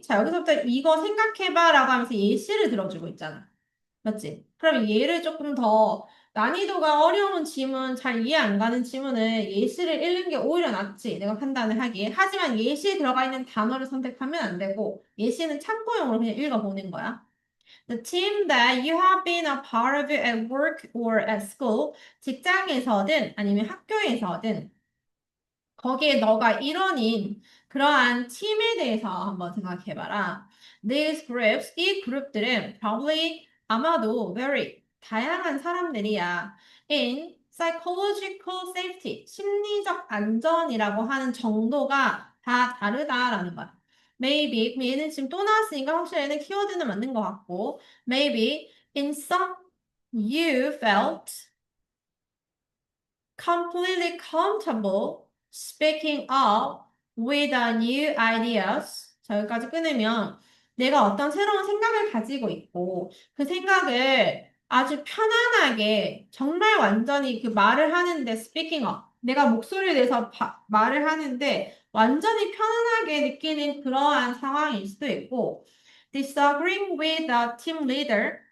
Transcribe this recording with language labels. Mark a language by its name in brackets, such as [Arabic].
[Korean] 자, 여기서부터 이거 생각해봐 라고 하면서 예시를 들어주고 있잖아. 맞지? 그럼 얘를 조금 더 난이도가 어려운 지문, 잘 이해 안 가는 지문을 예시를 읽는 게 오히려 낫지. 내가 판단을 하기에. 하지만 예시에 들어가 있는 단어를 선택하면 안 되고 예시는 참고용으로 그냥 읽어보는 거야. [English] The team that you have been a part of at work or at school, [Korean] 직장에서든 아니면 학교에서든 거기에 너가 일원인 그러한 팀에 대해서 한번 생각해봐라. [English] These groups, [Korean] 이 그룹들은 [English] probably [Korean] 아마도 [English] very [Korean] 다양한 사람들이야. [English] In psychological safety, [Korean] 심리적 안전이라고 하는 정도가 다 다르다라는 거야. [English] Maybe, [Korean] 얘는 지금 또 나왔으니까 확실히 얘는 키워드는 맞는 것 같고 [English] Maybe in some you felt completely comfortable speaking up with a new ideas. [Korean] 자, 여기까지 끊으면 내가 어떤 새로운 생각을 가지고 있고 그 생각을 아주 편안하게 정말 완전히 그 말을 하는데 [English] speaking up. [Korean] 내가 목소리를 내서 말을 하는데 완전히 편안하게 느끼는 그러한 상황일 수도 있고 [English] disagreeing with the team leader.